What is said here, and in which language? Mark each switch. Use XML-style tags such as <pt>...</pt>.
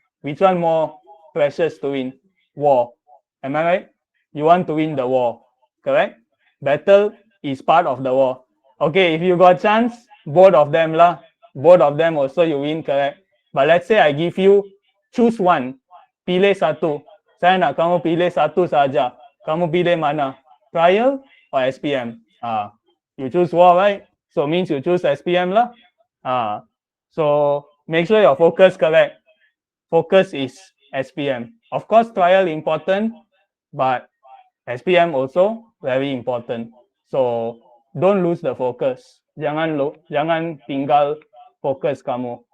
<en>Which one more precious to win? War. Am I right? You want to win the war, correct? Battle is part of the war. Okay, if you got chance, both of them lah. Both of them also you win, correct? But let's say I give you choose one.</en> <ms>Pilih satu. Saya nak kamu pilih satu saja. Kamu pilih mana?</ms> <en>Trial or SPM? You choose war, right? So means you choose SPM lah. So make sure your focus correct. Focus is SPM. Of course, trial important, but SPM also very important. So don't lose the focus.</en> <ms>Jangan tinggal fokus kamu.</ms>